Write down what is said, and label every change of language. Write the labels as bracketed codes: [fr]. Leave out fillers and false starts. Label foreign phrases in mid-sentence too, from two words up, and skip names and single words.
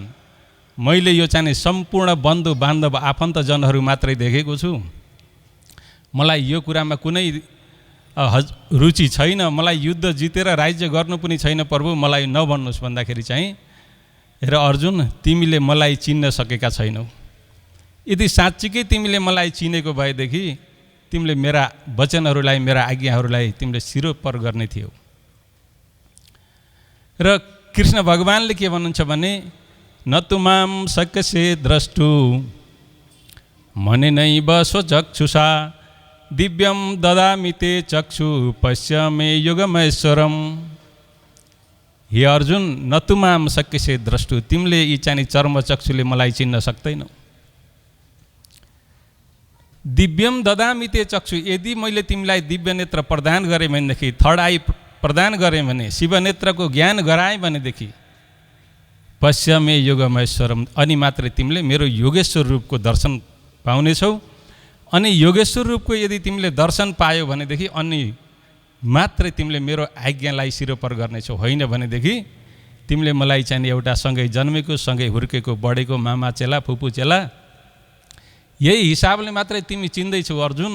[ne] मैले यो चाहिँ सम्पूर्ण बन्धु बान्धव आफन्तजनहरू मात्रै देखेको छु, मलाई यो कुरामा कुनै रुचि छैन, मलाई युद्ध जितेर राज्य गर्नु पनि छैन प्रभु, मलाई नभन्नुहोस् भन्दाखेरि चाहिँ, र अर्जुन तिमीले मलाई चिन्न सकेका छैनौ। यदि साँच्चीकै तिमीले मलाई चिनेको भएदेखि तिमीले मेरा वचनहरूलाई, मेरा आज्ञाहरूलाई तिमीले सिरोपर गर्ने थियौ। र कृष्ण भगवानले के भन्नुहुन्छ भने, [sa] न तुमाम शक्यसे द्रष्टु मने नैव स्वचक्षुषा, दिव्यम ददामि ते चक्षु पश्य मे युगमैश्वरम। हे अर्जुन, न तुमाम शक्यसे द्रष्टु, [ne] तिमीले यी चाहिँ चर्म चक्षुले मलाई चिन्न सक्दैनौ। [sa] दिव्यम ददामि ते चक्षु, [ne] यदि मैले तिमीलाई दिव्य नेत्र प्रदान गरेँ भनेदेखि, [en] third eye [ne] प्रदान गरेँ भने, शिव नेत्रको ज्ञान गराएँ भनेदेखि, [sa] पश्य मे योगमैश्वरम, [ne] अनि मात्रै तिमीले मेरो योगेश्वर रूपको दर्शन पाउनेछौ। अनि योगेश्वर रूपको यदि तिमीले दर्शन पायो भनेदेखि अनि मात्रै तिमीले मेरो आज्ञालाई सिरोपर गर्नेछौ। होइन भनेदेखि तिमीले मलाई चाहिँ एउटा सँगै जन्मेको, सँगै हुर्केको, बढेको मामा चेला, फुपू चेला, यही हिसाबले मात्रै तिमी चिन्दैछौ अर्जुन।